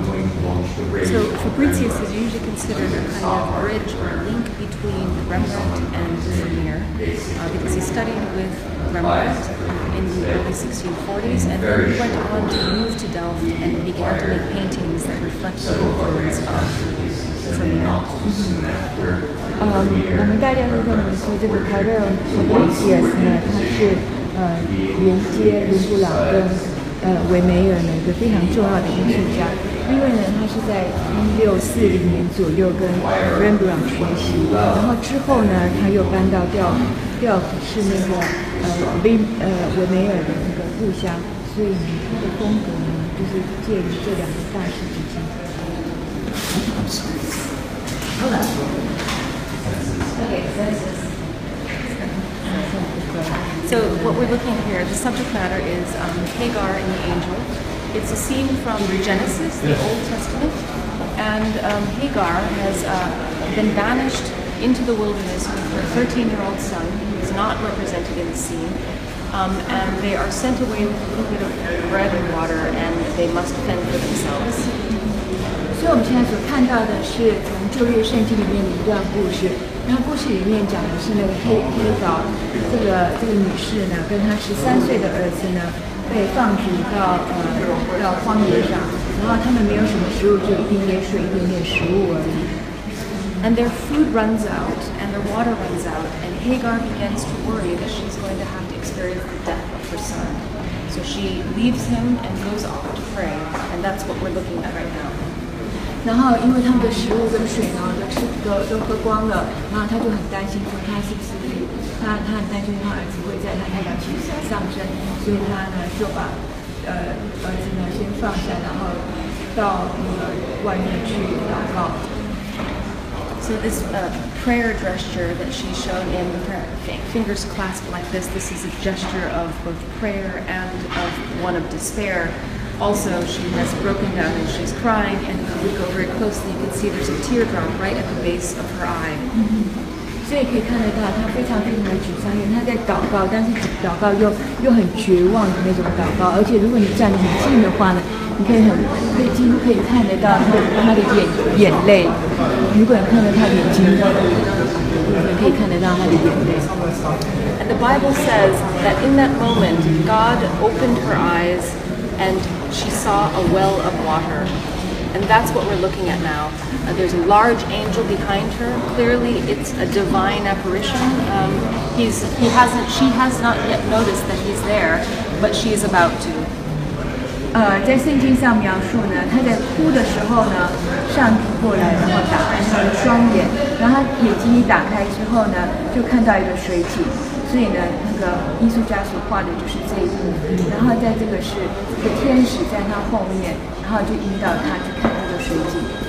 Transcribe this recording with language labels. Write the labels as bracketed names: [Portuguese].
[English] So Fabricius is usually considered a kind of bridge or link between Rembrandt and Vermeer because he studied with Rembrandt in the early 1640s and then he went on to move to Delft and began to make paintings that reflect the influence of Vermeer. [Chinese] 我们大家都认为说这个卡瑞尔Fabricius呢，他是连接伦勃朗跟维梅尔呢一个非常重要的艺术家，因为呢他是在1640年左右跟 Rembrandt 学习，然后之后呢他又搬到调布是那个维梅尔的那个故乡，所以呢他的风格呢就是介于这两个大师之间。 [English] So what we're looking at here, the subject matter is Hagar and the Angel. It's a scene from Genesis, the Old Testament, and Hagar has been banished into the wilderness with her 13-year-old son, who is not represented in the scene, and they are sent away with a little bit of bread and water, and they must fend for themselves. [Chinese] 所以我们现在所看到的是从旧约圣经里面的一段故事。然后故事里面讲的是那个黑岛这个女士呢，跟她13岁的儿子呢，被放逐到荒野上，然后他们没有什么食物，就一点点水，一点点食物而已。 [English] And their food runs out, and their water runs out, and Hagar begins to worry that she's going to have to experience the death of her son. So she leaves him and goes off to pray, and that's what we're looking at right now. [Chinese] 然后因为他们的食物跟水呢都喝光了，然后他就很担心说他是不是他很担心他儿子会在他太阳起上升，所以他呢就把儿子呢先放下，然后到外面去祷告。 [English] So this prayer gesture that she's shown in with her fingers clasped like this is a gesture of both prayer and of one of despair. Also, she has broken down and she's crying, and if you go very closely, you can see there's a teardrop right at the base of her eye. [Chinese] 所以可以看得到，她非常非常的沮丧，因为她在祷告，但是祷告又很绝望的那种祷告。而且如果你站得很近的话呢，你几乎可以看得到她的眼泪。如果你看到她眼睛，你可以看得到她的眼泪。 [English] And the Bible says that in that moment, God opened her eyes, and she saw a well of water. And that's what we're looking at now. There's a large angel behind her. Clearly, it's a divine apparition. She has not yet noticed that he's there, but she is about to. [Chinese] 在圣经上描述呢，他在哭的时候呢，上帝过来，然后打开他的双眼，然后他眼睛一打开之后呢，就看到一个水井。所以呢，那个艺术家所画的就是这一幕。然后在这个天使在他后面，然后就引导他去看那个水井。